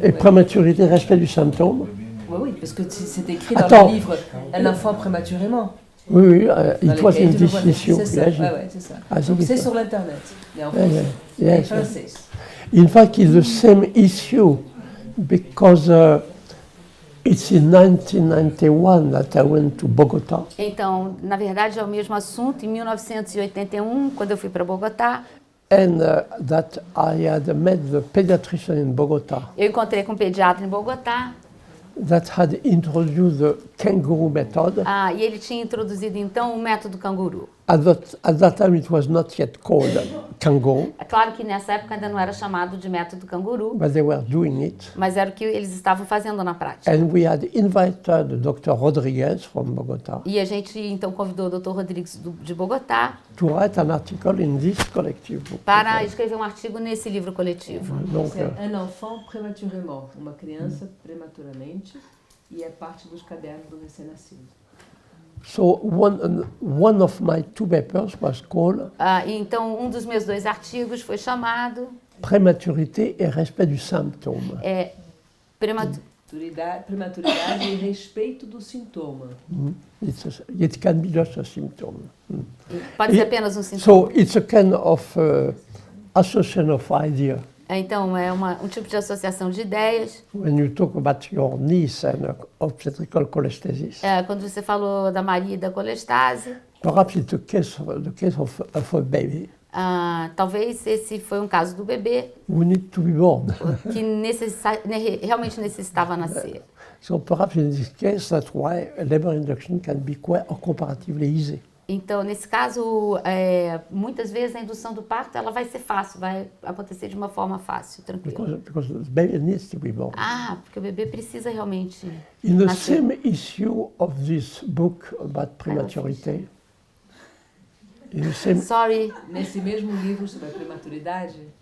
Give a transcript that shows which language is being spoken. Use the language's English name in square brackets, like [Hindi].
[French] Et prématurité, respect du symptôme. Oui, parce que c'est écrit dans le livre un enfant prématurément. Oui, [English] it was in this issue. [French] C'est ça, c'est ça. Donc c'est sur l'Internet. Mais en français. [English] In fact, it's the same issue because it's in 1991 that I went to Bogota. [Portuguese] Então, na verdade, é o mesmo assunto. Em 1981, quando eu fui para Bogotá, [English] And that I had met the pediatrician in Bogota [Portuguese] eu encontrei com um pediatra em Bogotá. [English] That had introduced the kangaroo method. [Portuguese] E ele tinha introduzido então o método canguru. [English] At that time it was not yet called kangaroo. [Portuguese] É claro que nessa época ainda não era chamado de método canguru, [English] But they were doing it. [Portuguese] mas era o que eles estavam fazendo na prática. [English] And we had invited Dr. Rodriguez from Bogota [Portuguese] E a gente então convidou o Dr. Rodrigues de Bogotá [English] to write an article in this collective book. [Portuguese] para escrever um artigo nesse livro coletivo. [French] Donc, Un enfant prématurément, [Portuguese] uma criança prematuramente, e é parte dos cadernos do recém-nascido. [English] so one of my two papers was called [Portuguese] Então, um dos meus 2 artigos foi chamado [French] Prématurité et respect du symptôme. [Portuguese] Prematuridade e respeito do sintoma. [English] It can be just a symptom. [Portuguese] Pode ser apenas um sintoma. [English] So it's a kind of association of idea. [Portuguese] Então, é um tipo de associação de ideias. [English] When you talk about your niece and obstetrical cholestasis, [Portuguese] Quando você falou da Maria e da colestase, [English] perhaps it's the case of a baby [Portuguese] talvez esse foi um caso do bebê [English] who need to be born. [Portuguese] que realmente necessitava nascer. [English] So perhaps in this case, that's why labor induction can be quite comparatively easy. [Portuguese] Então, nesse caso, muitas vezes a indução do parto ela vai ser fácil, vai acontecer de uma forma fácil, tranquila. [English] Because the baby needs to be born. [Portuguese] Porque o bebê precisa realmente [English] In the [Portuguese] nascer. [English] same issue of this book about prematurity, Sorry. [Portuguese] Nesse mesmo livro sobre a prematuridade,